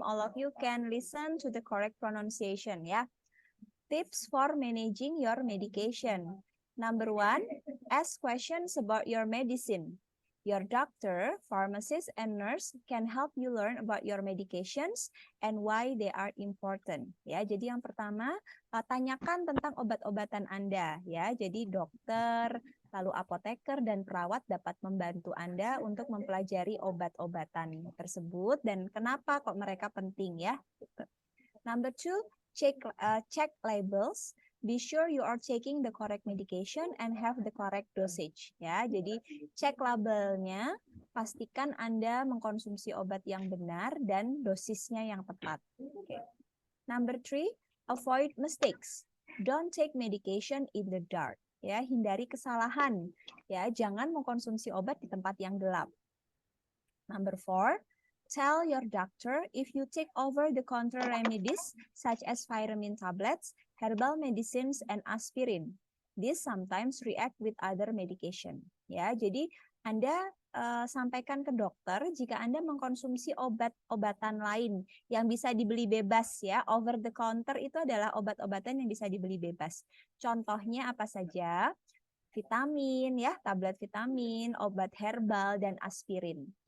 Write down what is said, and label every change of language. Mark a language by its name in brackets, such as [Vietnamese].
[English] All of you can listen to the correct pronunciation, yeah. Tips for managing your medication. Number 1, ask questions about your medicine. Your doctor, pharmacist, and nurse can help you learn about your medications and why they are important. [Indonesian] Ya, jadi yang pertama, tanyakan tentang obat-obatan Anda. Ya, jadi dokter, lalu apoteker dan perawat dapat membantu Anda untuk mempelajari obat-obatan tersebut dan kenapa kok mereka penting ya. [English] Number 2, check labels. Be sure you are taking the correct medication and have the correct dosage. [Indonesian] Ya, jadi cek labelnya, pastikan Anda mengkonsumsi obat yang benar dan dosisnya yang tepat. [English] Okay. Number 3, avoid mistakes. Don't take medication in the dark. [Indonesian] Ya, hindari kesalahan. Ya, jangan mengkonsumsi obat di tempat yang gelap. [English] Number 4, tell your doctor if you take over the counter remedies such as vitamin tablets, herbal medicines, and aspirin. This sometimes react with other medication. [Indonesian] Ya, jadi Anda sampaikan ke dokter jika Anda mengkonsumsi obat-obatan lain yang bisa dibeli bebas ya. Over the counter itu adalah obat-obatan yang bisa dibeli bebas. Contohnya apa saja? Vitamin ya, tablet vitamin, obat herbal, dan aspirin.